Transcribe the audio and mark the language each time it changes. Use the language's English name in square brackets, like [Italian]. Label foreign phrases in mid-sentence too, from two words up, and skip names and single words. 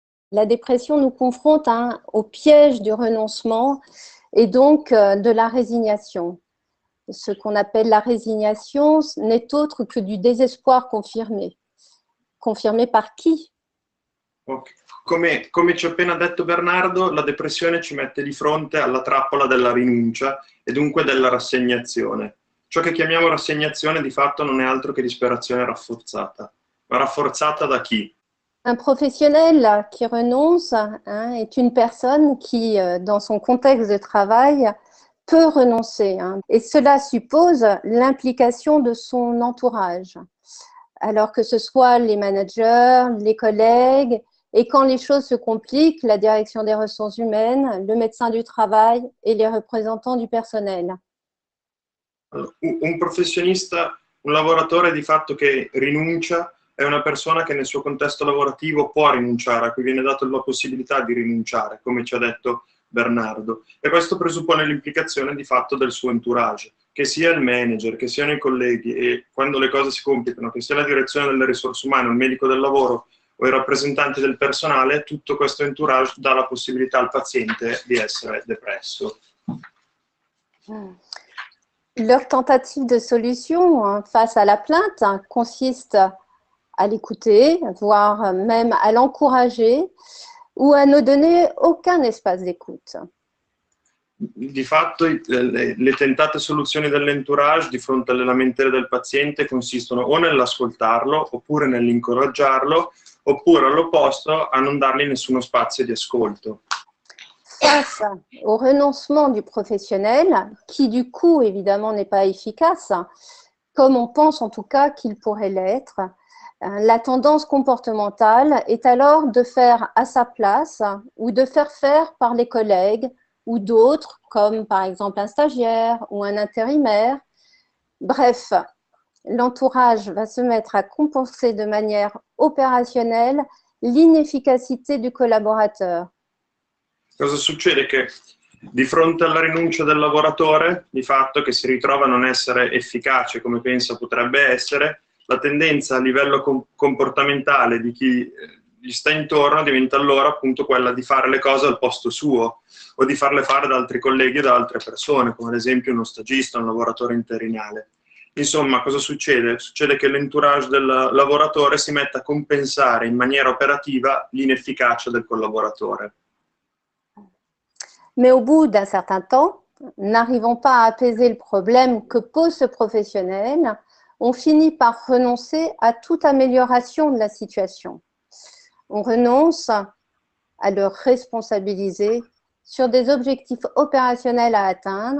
[French] La dépression nous confronte au piège du renoncement et donc de la résignation. Ce qu'on appelle la résignation n'est autre que du désespoir confirmé. Confirmé par chi? Okay. [Italian] Come ci ha appena detto Bernardo, la depressione ci mette di fronte alla trappola della rinuncia e dunque della rassegnazione. Ciò che chiamiamo rassegnazione di fatto non è altro che disperazione rafforzata. Ma rafforzata da chi? [French] Un professionnel qui renonce est une personne qui, dans son contexte de travail, peut renoncer. Et cela suppose l'implication de son entourage. Alors que ce soit les managers, les collègues, et quand les choses se compliquent, la direction des ressources humaines, le médecin du travail et les représentants du personnel. [Italian] Un professionista, un lavoratore di fatto che rinuncia è una persona che nel suo contesto lavorativo può rinunciare, a cui viene data la possibilità di rinunciare, come ci ha detto Bernardo. E questo presuppone l'implicazione di fatto del suo entourage, che sia il manager, che siano i colleghi e quando le cose si complicano, che sia la direzione delle risorse umane, il medico del lavoro o i rappresentanti del personale, tutto questo entourage dà la possibilità al paziente di essere depresso. [French] Leur tentative de solution face à la plainte consiste à l'écouter, voire même à l'encourager, ou à ne donner aucun espace d'écoute. [Italian] Di fatto le tentate soluzioni dell'entourage di fronte alle lamentele del paziente consistono o nell'ascoltarlo, oppure nell'incoraggiarlo, oppure all'opposto a non dargli nessuno spazio di ascolto. [French] Face au renoncement du professionnel, qui du coup évidemment n'est pas efficace, comme on pense en tout cas qu'il pourrait l'être, la tendance comportementale est alors de faire à sa place ou de faire par les collègues ou d'autres, comme par exemple un stagiaire ou un intérimaire. Bref, l'entourage va se mettre à compenser de manière opérationnelle l'inefficacité du collaborateur. [Italian] Cosa succede? Che di fronte alla rinuncia del lavoratore, di fatto che si ritrova a non essere efficace come pensa potrebbe essere, la tendenza a livello comportamentale di chi gli sta intorno diventa allora appunto quella di fare le cose al posto suo o di farle fare da altri colleghi o da altre persone, come ad esempio uno stagista, un lavoratore interinale. Insomma, cosa succede? Succede che l'entourage del lavoratore si mette a compensare in maniera operativa l'inefficacia del collaboratore. [French] Mais au bout d'un certain temps, n'arrivant pas à apaiser le problème que pose ce professionnel, on finit par renoncer à toute amélioration de la situation. On renonce à le responsabiliser sur des objectifs opérationnels à atteindre.